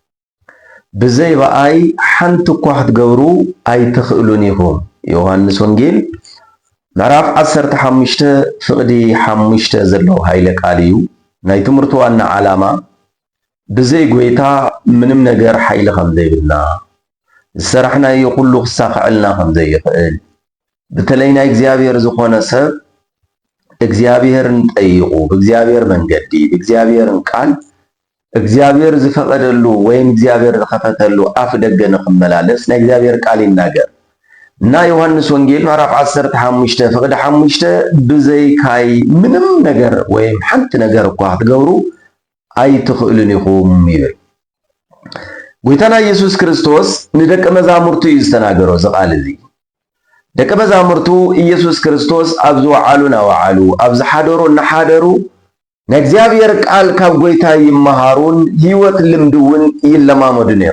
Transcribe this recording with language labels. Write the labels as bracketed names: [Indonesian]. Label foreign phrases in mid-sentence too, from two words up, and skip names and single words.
[Tigrinya] ብዘይ በአይ ሓንቲ እኳ ክትገብሩ ኣይትኽእሉን ኢኹም ዮሐንስ ወንጌል ምዕራፍ 15 ፍቅዲ 5 ዘሎ ኃይለ ቃል እዩ። ናይ ትምህርቱ ዋና ዓላማ ብዘይ ጎይታ ምንም ነገር ኃይል ከም ዘይብልና ዝሰራሕናዮ ኩሉ ክሳኽዕልና ከም ዘይኽእል በተለይ ናይ እግዚአብሔር ዝኾነ ሰብ እግዚአብሔርን ጠይቁ በእግዚአብሔር መንገዲ በእግዚአብሔርን ቃል እግዚአብሔር ዝፈቀደሉ ወይም እግዚአብሔር ዝከፈተሉ አፍ ደገ ንክመላለስ ናይ እግዚአብሔር ቃል ይናገር እና ዮሐንስ ወንጌል ምዕራፍ 15 ፍቅዲ 5 ብዘይ ካይ ምንም ነገር ወይም ሓንቲ ነገር እኳ ክትገብሩ ኣይትኽእሉን ኢኹም ይብል። ጎይታና ኢየሱስ ክርስቶስ ንደቀ መዛሙርቱ እዩ ዝተናገሮ ዝቃል እዚ። ደቀ መዛሙርቱ ኢየሱስ ክርስቶስ ኣብ ዝወዓሉ ናወዓሉ ኣብ ዝሓደሩ እናሓደሩ ናይ እግዚአብሔር ቃል ካብ ጎይታ ይመሃሩን ህይወት ልምድውን ይለማመዱ ነይሩ።